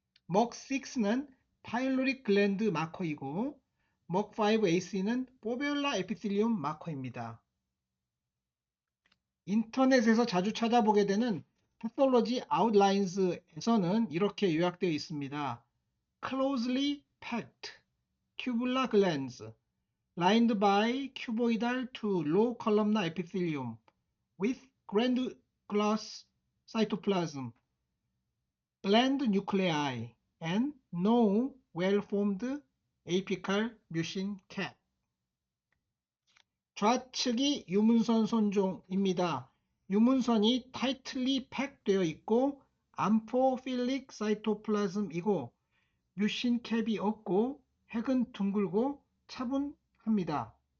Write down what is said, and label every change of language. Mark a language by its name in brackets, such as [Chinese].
[Korean] 먹6는 파일로릭 글랜드 마커이고 먹5AC는 포베올라 에피텔리움 마커입니다. 인터넷에서 자주 찾아보게 되는 패솔로지 아웃라인스에서는 이렇게 요약되어 있습니다. [English] Closely packed tubular glands lined by cuboidal to low columnar epithelium with glandulous cytoplasm, gland nuclei, and no well-formed apical mucin cap. [Korean] 좌측이 유문선 선종입니다. 유문선이 [English] tightly packed [Korean] 되어 있고 암포필릭 사이토플라즘이고 뮤신 캡이 없고 핵은 둥글고 차분합니다.